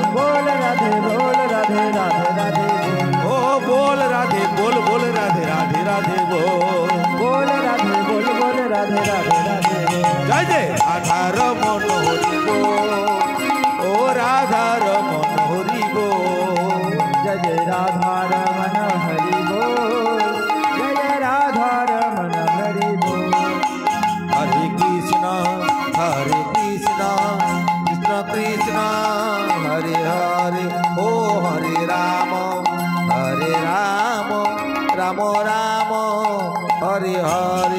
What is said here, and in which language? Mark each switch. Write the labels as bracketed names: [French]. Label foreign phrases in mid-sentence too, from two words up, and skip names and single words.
[Bangla] বল রাধে রাধে রাধে বল। ও বল রাধে বল রাধে রাধে রাধে বল রাধে রাধে রাধে জয় জয় রাধার মন হরিব ও রাধার মন হরিব [Hindi] जय जय राधा रमन हरि बोल जय जय राधा रमन हरि बोल हरे कृष्ण कृष्ण कृष्ण हरे हरे ओ हरे राम राम राम राम हरे हरे